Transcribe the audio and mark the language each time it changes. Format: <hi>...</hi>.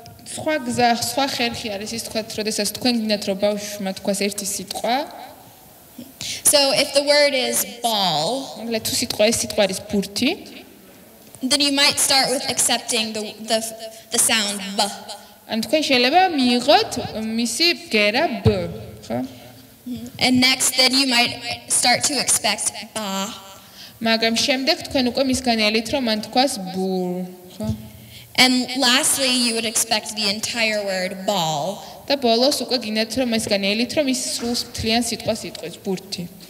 <ka>სხვა ხერხი არის ის თქვა, როდესაც თქვენ გინდათ რომ ბავშვმა თქვას ერთი სიტყვა.</ka> <en>So if the word is ball,</en> <ka>მაგალითად თუ სიტყვა ეს სიტყვა არის ბურთი,</ka> <en>then you might start with accepting the sound b.</en> <ka>ან თქვენ შეიძლება მიიღოთ მისი ბგერა b, ხო?</ka> <en>And next then you might start to expect ba.</en> <ka>მაგრამ შემდეგ თქვენ უკვე მისგან ელით რომ მან თქვას ბუ, ხო?</ka> <en>And lastly, you would expect the entire word ball.</en> <ka>და ბოლოს უკვე გინდათ რომ მისგან ელით რომ ის სრულს მთლიან სიტყვას იტყვის ბურთი.</ka>